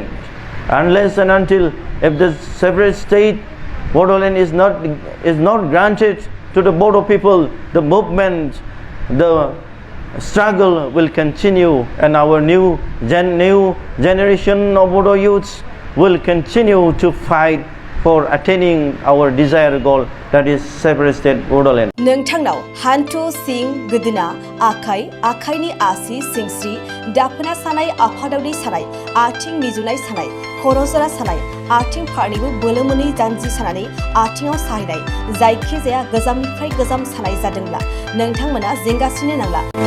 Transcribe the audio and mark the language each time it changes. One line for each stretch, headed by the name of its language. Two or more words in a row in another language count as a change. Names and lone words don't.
English: Unless and until if the separate state Bodoland is not granted to the Bodo people, the movement, the struggle will continue, and our new generation of Bodo youths will continue to fight for attaining our desired goal, that is separate state Bodoland.
Bodo: नोंथांनाव हान्थु सिं गोदोना आखाइनि आसि सिंस्रि दाफोना सानाय आफादावनि सानाय आथिं मिजुनाय सानाय खर' जरा सानाय आथिं फारनैबो बोलो मोनै जानजि सानानै आथिङाव साहैनाय जायखिजाया गोजामनिफ्राय गोजाम सानाय जादोंब्ला नोंथांमोना जिंगासिनो नांला।